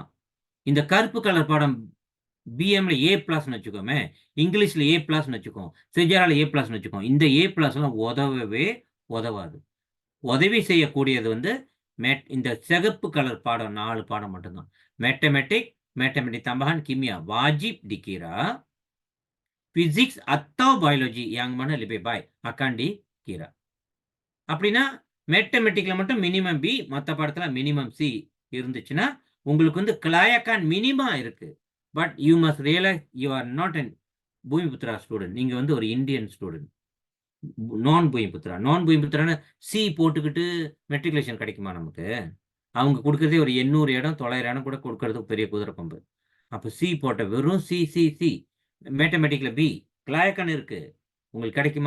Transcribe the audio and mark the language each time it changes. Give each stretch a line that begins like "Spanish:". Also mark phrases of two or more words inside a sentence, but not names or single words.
Tamil: இந்த கருப்பு கலர் பாடம் பிஎம்ல ஏ பிளஸ்ன்னு வச்சுக்கோமே, இங்கிலீஷ்ல ஏ பிளஸ்ன்னு வச்சுக்கோம், சிஜாரில் ஏ பிளஸ்ன்னு வச்சுக்கோம். இந்த ஏ பிளஸ்லாம் உதவவே உதவாது. உதவி செய்யக்கூடியது வந்து இந்த சிகப்பு கலர் பாடம் 4 பாடம் மட்டும்தான்.
Malay: मैथमेटिक tambahan kimia wajib dikira, physics atau biology yang mana lebih baik akan dikira.
Tamil: அப்படின்னா மேத்தமெட்டிக்ல மட்டும் மினிமம் பி, மற்ற பாடத்துல மினிமம் சி இருந்துச்சுன்னா உங்களுக்கு வந்து கிளாயக்கான் மினிமா இருக்கு.
English: But you must realise you are not an Bumiputra student.
Tamil: நீங்க வந்து ஒரு
English: Indian student,
Tamil: நான் பூமிபுத்ரான்னு சி போட்டுக்கிட்டு மெட்ரிகுலேஷன் கிடைக்குமா நமக்கு? அவங்க கொடுக்கறதே ஒரு 800 இடம் 900 இடம் கூட கொடுக்கறதுக்கு பெரிய குதிரை கொம்பு. அப்போ சி போட்ட வெறும் சி சி சி மேத்தமெட்டிக்ல பி கிளாயக்கன் இருக்கு, உங்களுக்கு கிடைக்குமா?